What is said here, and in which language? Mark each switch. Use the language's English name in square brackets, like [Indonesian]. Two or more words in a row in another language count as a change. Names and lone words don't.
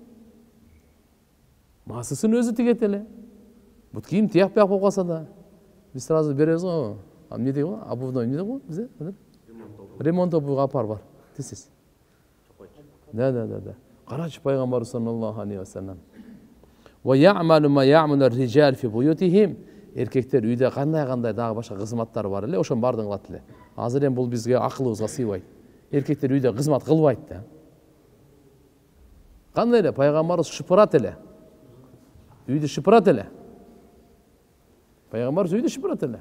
[Kyrgyz] Масысын өзү тигет эле. Бут кийим тияк болуп калса да, биз сразу беребиз го. Эмне дейт го? Обувной эмне дейт го бизде? Ремонт обувга апар бар. Тесиз. Да. Карачы пайгамбар [Arabic] صلى الله عليه وسلم. ويعمل ما يعمل الرجال في بيوتهم. [Kyrgyz] Эркектер үйдө кандай дагы башка кызматтар бар эле, ошонун баардыгын кылат эле. Азыр эми бул бизге акылыбызга сыйбайт. Эркектер үйдө кызмат кылбайт да. Кандай эле пайгамбарыбыз шыпырат эле. Үйдү шыпырат эле. Пайгамбарыбыз үйдү шыпырат эле.